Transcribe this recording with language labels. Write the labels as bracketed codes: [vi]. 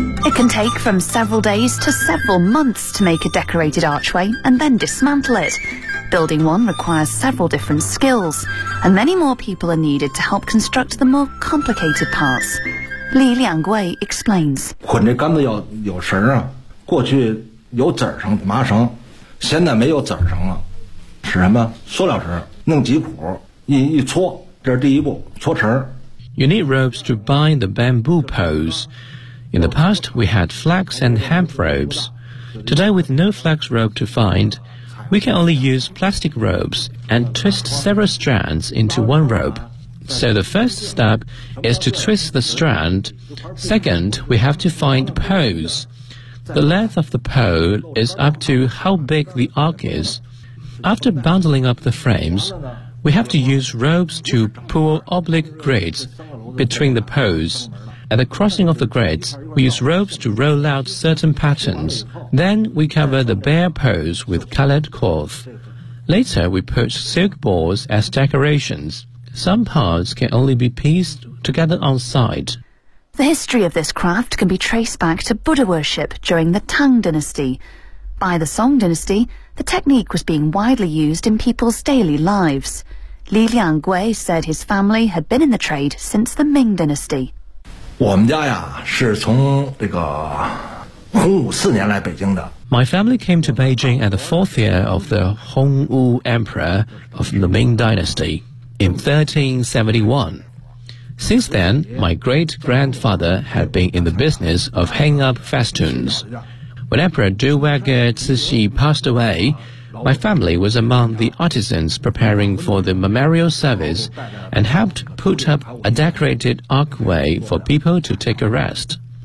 [en] can take from several days to several months to make a decorated archway and then dismantle it. Building one requires several different skills, and many more people are needed to help construct the more complicated parts. Li Liangwei explains. [zh] 捆这杆子要有绳啊，过去有籽绳、麻绳，现在没有籽绳了，是什么？塑料绳，弄几股，一搓，这是第一步，搓绳。 [en] You need ropes to bind the bamboo poles. In the past, we had flax and hemp ropes. Today, with no flax rope to find, we can only use plastic ropes and twist several strands into one rope. So the first step is to twist the strand. Second, we have to find poles. The length of the pole is up to how big the arc is. After bundling up the frames,We have to use ropes to pull oblique grids between the poles. At the crossing of the grids, we use ropes to roll out certain patterns. Then we cover the bare poles with colored cloth. Later, we put silk balls as decorations. Some parts can only be pieced together on site. The history of this craft can be traced back to Buddha worship during the Tang Dynasty. By the Song Dynasty,The technique was being widely used in people's daily lives. Li Liangwei said his family had been in the trade since the Ming Dynasty. [zh] 我们家呀是从这个洪武四年来北京的。 [en] My family came to Beijing at the fourth year of the Hongwu Emperor of the Ming Dynasty in 1371. Since then, my great-grandfather had been in the business of hanging up festoons. When Emperor Dowager Cixi passed away, my family was among the artisans preparing for the memorial service and helped put up a decorated archway for people to take a rest.